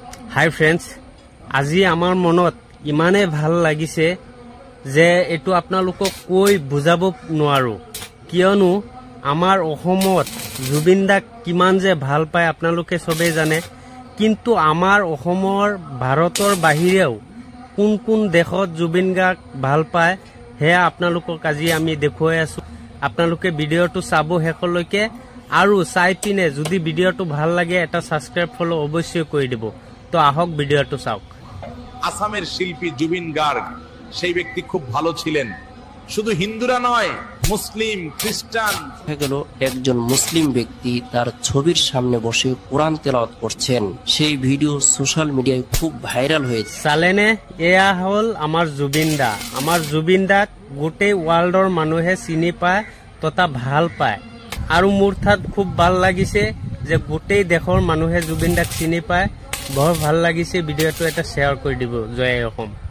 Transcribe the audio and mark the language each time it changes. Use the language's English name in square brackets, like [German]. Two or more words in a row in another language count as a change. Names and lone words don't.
[English] hi friends, [Assamese] আজি আমাৰ মনত ইমানে ভাল লাগিছে যে এটো আপোনালোকক কৈ বুজাব নোৱাৰো, কিয়নো আমাৰ অসমত জুবিন দাক কিমান যে ভাল পায় আপোনালোকে সবে জানে। কিন্তু আমাৰ অসমৰ ভাৰতৰ বাহিৰেও কোন কোন দেশত জুবিন দাক ভাল পায় হেয়া আপোনালোকক আজি আমি দেখুৱাই আছো। আপোনালোকে ভিডিঅটো চাব শেষলৈকে, আৰু চাই পিনে যদি ভিডিঅটো ভাল লাগে এটা [English] subscribe follow [Assamese] অবশ্যই কৰি দিব। তো আহক ভিডিঅটো চাওক। [Bangla] আসামের শিল্পী জুবিন গার্গ সেই ব্যক্তি খুব ভালো ছিলেন, শুধু হিন্দুরা নয়, মুসলিম খ্রিস্টান। গেল একজন মুসলিম ব্যক্তি তার ছবির সামনে বসে কোরআন তেলাওয়াত করছেন, সেই ভিডিও [English] social media [Bangla] খুব ভাইরাল হয়েছে। [Assamese] চালেনে এয়া হল আমার জুবিন দা। আমার জুবিন দাক গোটেই ওয়ার্ল্ডৰ মানুহে চিনি পায় তথা ভাল পায়, আৰু মোৰ ঠাত খুব ভাল লাগিছে যে গোটেই দেশৰ মানুহে জুবিন দাক চিনি পায়। বৰ ভাল লাগিছে। ভিডিঅটো এটা শ্বেয়াৰ কৰি দিব। জয় অসম।